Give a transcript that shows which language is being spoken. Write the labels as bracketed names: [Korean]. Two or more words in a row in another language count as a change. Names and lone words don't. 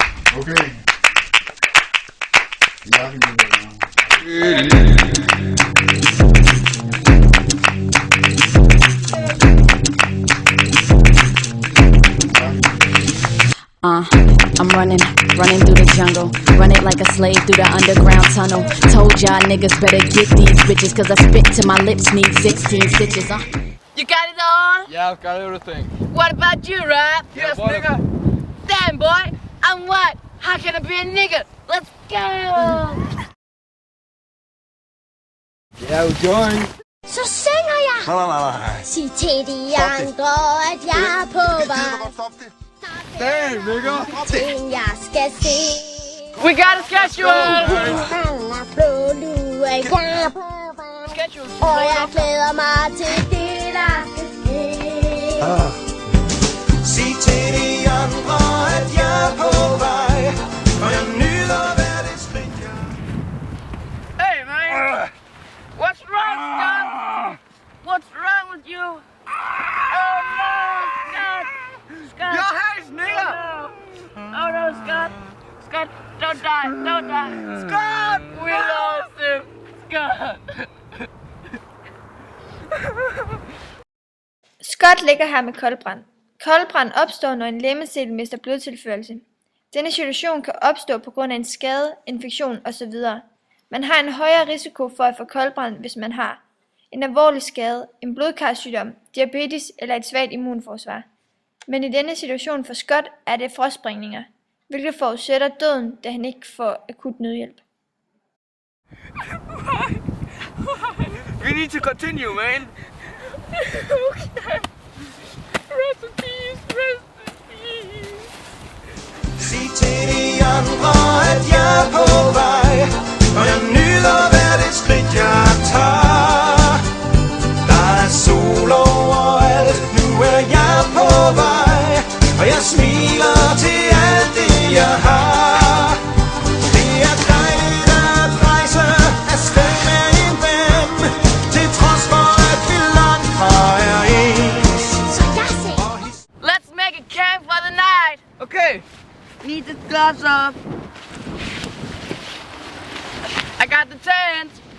[Danish] Okay. Ja, vi må [English] I'm running through the jungle, running like a slave through the underground tunnel. Told y'all niggas better get these bitches, cause I spit till my lips need 16 stitches. You got it all? Yeah, I've got everything. What about you, Rob? Yes, nigga. Damn, boy, I'm what? How can I be a nigga? Let's go! Yeah, we're going. [Danish] Så synger jeg. Nej. Sig til de andre, at jeg er på vej. [English] Damn, nigga. [Danish] Ting jeg skal se. [English] We got a schedule! [Danish] Han er blå lue, jeg er på vej. [English] Schedule. [Danish] Og jeg glæder mig til det, der skal ske. Sig til de andre, at jeg er på vej. Og jeg nyder hver det skridt, jeg... [English] Hey, man! What's wrong, Scott? What's wrong with you? Oh, no, Scott! Scott! Your hands, nigga! Oh, no, Scott! Scott, don't die! Don't die! Scott! We lost him! Scott! [Danish] Scott ligger her med koldbrand. Koldbrand opstår, når en legemsdel mister blodtilførsel. Denne situation kan opstå på grund af en skade, infektion osv. Man har en højere risiko for at få koldbrand, hvis man har en alvorlig skade, en blodkarsygdom, diabetes eller et svagt immunforsvar. Men i denne situation for Scott er det frostsprængninger, hvilket forudsætter døden, da han ikke får akut nødhjælp. [English] We need to continue, man. Okay. Rest in peace, rest in peace. [Danish] Sig til de andre, at jeg er på vej. Og jeg nyder hver det skridt, jeg tager. Der er sol overalt, nu er jeg på vej. Og jeg smiler til alt det, jeg har. Det er dejligt at rejse afsted med en ven. Til trods for, at vi langt fra er ens. Så jeg siger. [English] Let's make a camp for the night. Okay. Need the gloves off. I got the tent.